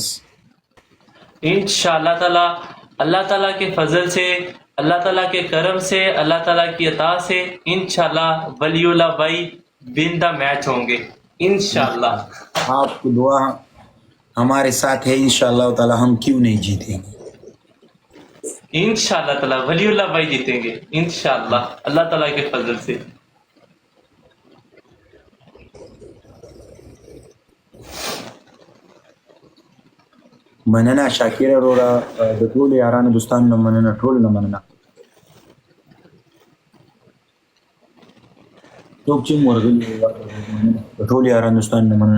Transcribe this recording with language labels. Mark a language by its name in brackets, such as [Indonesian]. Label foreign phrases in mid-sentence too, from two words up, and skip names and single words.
[Arabic] انشاءاللہ تعالیٰ [Urdu] اللہ تعالیٰ کے فضل سے، اللہ تعالیٰ کے کرم سے، اللہ تعالیٰ کی عطا سے انشاءاللہ ولی اللہ بھائی [English] win the match [Urdu] ہوں گے انشاءاللہ. آپ کو دعا ہمارے ساتھ ہے، [Arabic] انشاءاللہ تعالی [Urdu] ہم کیوں نہیں جیتیں گے. [Arabic] انشاءاللہ تعالیٰ [Urdu] ولی اللہ بھائی جیتیں گے انشاءاللہ اللہ تعالیٰ کے فضل سے. [Pashto] مننه شاکر وروره، د ټولو یارانو دوستانو نه مننه، ټولو نه مننه. څوک چې ورغلي د ټولو یارانو دوستانو نه مننه.